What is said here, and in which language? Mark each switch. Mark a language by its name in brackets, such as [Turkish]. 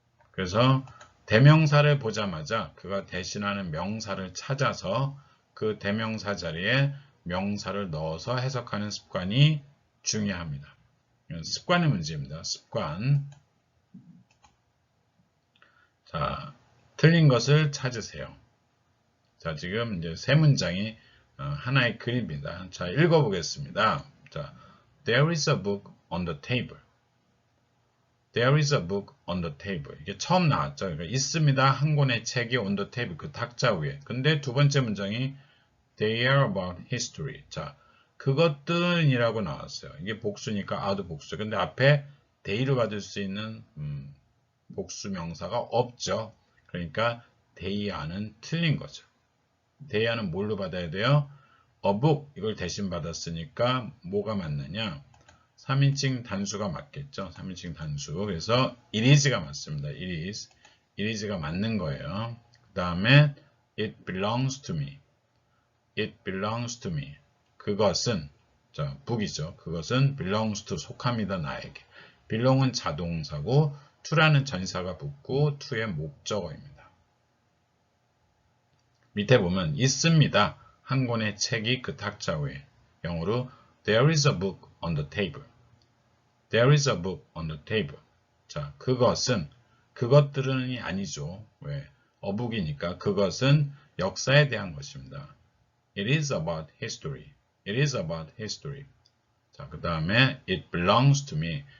[Korean] 그래서 대명사를 보자마자 그가 대신하는 명사를 찾아서 그 대명사 자리에 명사를 넣어서 해석하는 습관이 중요합니다. 습관의 문제입니다. 습관. 자, 틀린 것을 찾으세요. 자, 지금 이제 세 문장이 하나의 글입니다. 자, 읽어보겠습니다. 자, [English] There is a book on the table. There is a book on the table. [Korean] 이게 처음 나왔죠. 그러니까 있습니다. 한 권의 책이 [English] on the table, [Korean] 그 탁자 위에. 근데 두 번째 문장이 [English] They are about history. [Korean] 자, 그것들이라고 나왔어요. 이게 복수니까 are도 복수. 근데 앞에 they를 받을 수 있는 복수 명사가 없죠. 그러니까 [English] they are [Korean] 는 틀린 거죠. they are는 뭘로 받아야 돼요? [English] a book. [Korean] 이걸 대신 받았으니까 뭐가 맞느냐? 3인칭 단수가 맞겠죠. 3인칭 단수. 그래서 [English] it is [Korean] 가 맞습니다. [English] it is. it is [Korean] 가 맞는 거예요. 그 다음에 [English] it belongs to me. it belongs to me. [Korean] 그것은, 자, book이죠. 그것은 [English] belongs to, [Korean] 속합니다. 나에게. belong은 자동사고 to라는 전사가 붙고 to의 목적어입니다. 밑에 보면 있습니다. 한 권의 책이 그 탁자 위에. 영어로 [English] There is a book on the table. There is a book on the table. [Korean] 자, 그것은, 그것들은이 아니죠. 왜? [English] a book [Korean] 이니까 그것은 역사에 대한 것입니다. [English] It is about history. It is about history. [Korean] 자, 그 다음에 [English] it belongs to me.